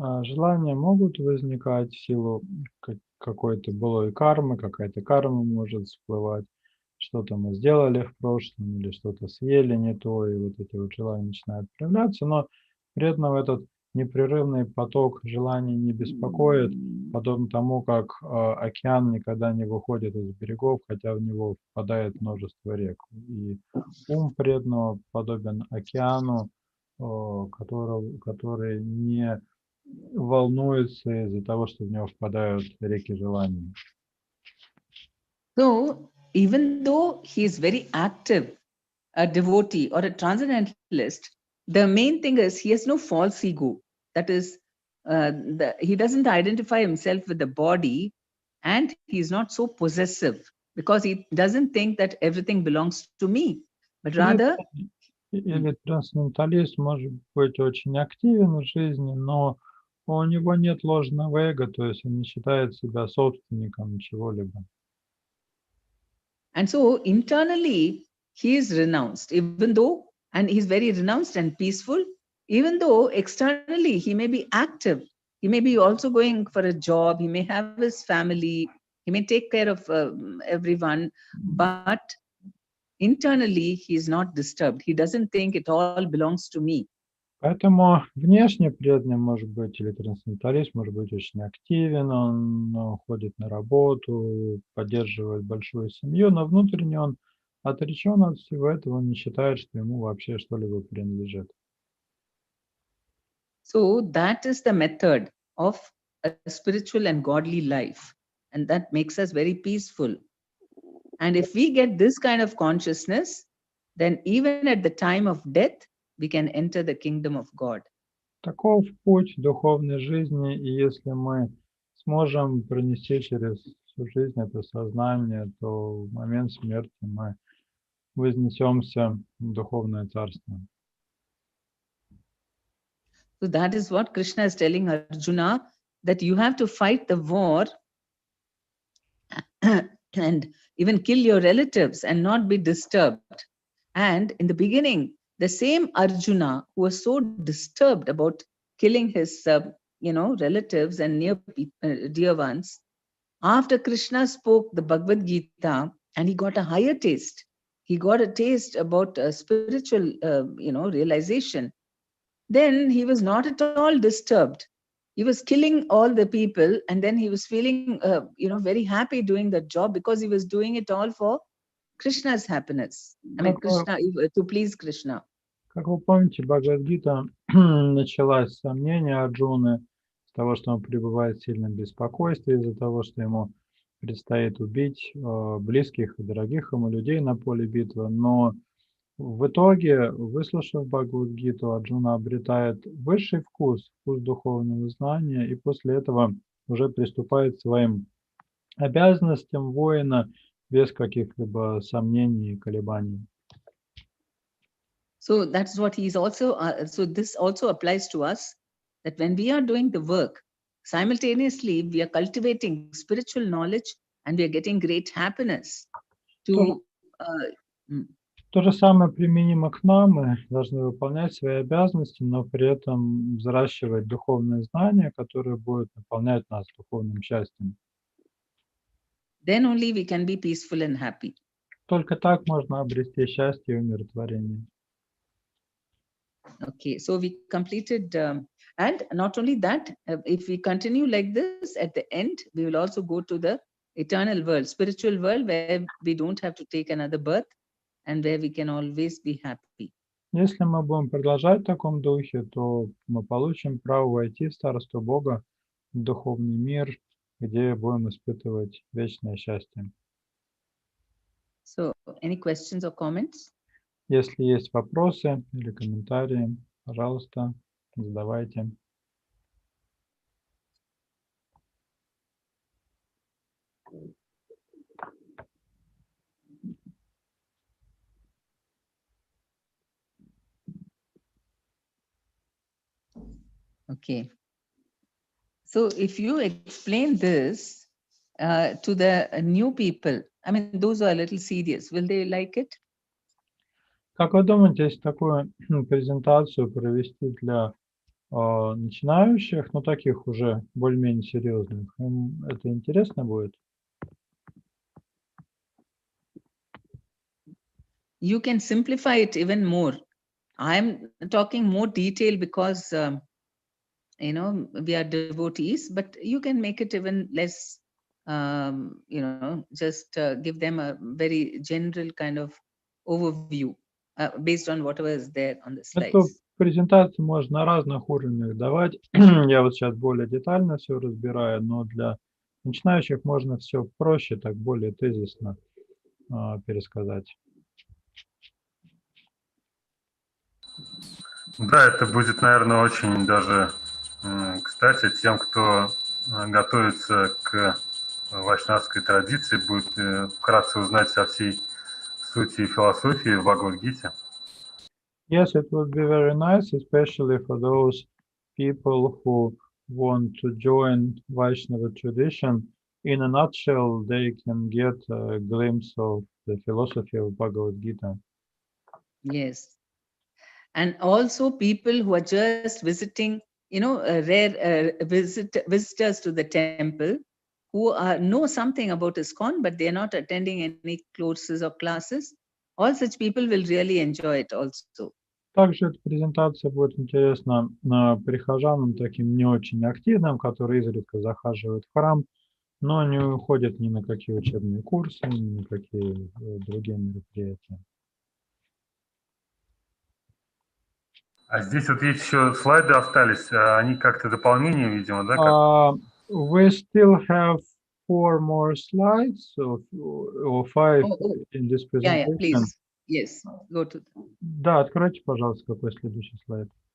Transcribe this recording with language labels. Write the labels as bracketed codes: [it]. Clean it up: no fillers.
[ru] Желания могут возникать в силу какой-то былой кармы, какая-то карма может всплывать, что-то мы сделали в прошлом или что-то съели не то, и вот эти вот желания начинают проявляться, но преданного этот непрерывный поток желаний не беспокоит, подобно тому, как океан никогда не выходит из берегов, хотя в него впадает множество рек. И ум преданного подобен океану, который не волнуется из-за того, что в него впадают реки желаний. [en] So, even though he is very active, a devotee or a transcendentalist, the main thing is he has no false ego. That is, he doesn't identify himself with the body, and he is not so possessive because he doesn't think that everything belongs to me, but rather... [ru] Или трансценденталист может быть очень активен в жизни, но у него нет ложного эго, то есть он не считает себя собственником чего-либо. [en] And so internally, he is renounced, even though, and he's very renounced and peaceful, even though externally he may be active. He may be also going for a job, he may have his family, he may take care of everyone, but internally he is not disturbed. He doesn't think it all belongs to me. [ru] Поэтому внешне преданный может быть, или трансценденталист может быть очень активен, он ходит на работу, поддерживает большую семью, но внутренне он отречен от всего этого, он не считает, что ему вообще что-либо принадлежит. [en] So that is the method of a spiritual and godly life, and that makes us very peaceful. And if we get this kind of consciousness, then even at the time of death, we can enter the kingdom of God. [ru] Таков путь духовной жизни, и если мы сможем пронести через всю жизнь это сознание, то в момент смерти мы вознесемся в духовное царство. [en] So that is what Krishna is telling Arjuna, that you have to fight the war and even kill your relatives and not be disturbed. And in the beginning, the same Arjuna who was so disturbed about killing his, relatives and dear ones, after Krishna spoke the Bhagavad Gita and he got a higher taste, he got a taste about spiritual, realization, then he was not at all disturbed. He was killing all the people, and then he was feeling, very happy doing the job because he was doing it all for Krishna's happiness. I mean, Krishna, to please Krishna. [ru] Как вы помните, Бхагавад-гита началась с сомнения Арджуны, с того, что он пребывает в сильном беспокойстве из-за того, что ему предстоит убить близких и дорогих ему людей на поле битвы. Но в итоге, выслушав Бхагавад-гиту, Арджуна обретает высший вкус духовного знания, и после этого уже приступает к своим обязанностям воина без каких-либо сомнений и колебаний. [en] So that's what he's also, so this also applies to us, that when we are doing the work, simultaneously we are cultivating spiritual knowledge and we are getting great happiness. To, [ru] То же самое применимо к нам. Мы должны выполнять свои обязанности, но при этом взращивать духовное знание, которое будет наполнять нас духовным счастьем. [en] Then only we can be peaceful and happy. [ru] Только так можно обрести счастье и умиротворение. [en] Okay, so we completed, and not only that, if we continue like this, at the end, we will also go to the eternal world, spiritual world, where we don't have to take another birth and where we can always be happy. [ru] Если мы будем продолжать в таком духе, то мы получим право войти в Царство Бога, в духовный мир, где будем испытывать вечное счастье. [en] So, any questions or comments? [ru] Если есть вопросы или комментарии, пожалуйста, задавайте. [en] Okay. So if you explain this to the new people, I mean, those who are a little serious, will they like it? [ru] Как вы думаете, если такую презентацию провести для начинающих, но таких уже более-менее серьезных, им это интересно будет? [en] You can simplify it even more. I'm talking more detail because, we are devotees, but you can make it even less, just give them a very general kind of overview based on whatever is there on the slides. [ru] Эту презентацию можно на разных уровнях давать. Я вот сейчас более детально все разбираю, но для начинающих можно все проще, так более тезисно пересказать. Да, это будет, наверное, очень даже кстати тем, кто готовится к вайшнавской традиции, будет вкратце узнать о всей сути и философии в Бхагавад-гите. [en] Yes, it would be very nice, especially for those people who want to join Vaishnava tradition. In a nutshell, they can get a glimpse of the philosophy of Bhagavad Gita. Yes. And also people who are just visiting, rare visitors to the temple, who know something about ISKCON, but they are not attending any courses or classes. All such people will really enjoy it also. [ru] Также эта презентация будет интересна прихожанам, таким не очень активным, которые изредка захаживают в храм, но не уходят ни на какие учебные курсы, ни на какие другие мероприятия. А здесь вот есть еще слайды остались, они как-то дополнение, видимо, да? [en] We still have 4 more slides, or 5 in this presentation. Yeah, please. Yes, go to them. [ru] Да, откройте, пожалуйста, какой следующий слайд.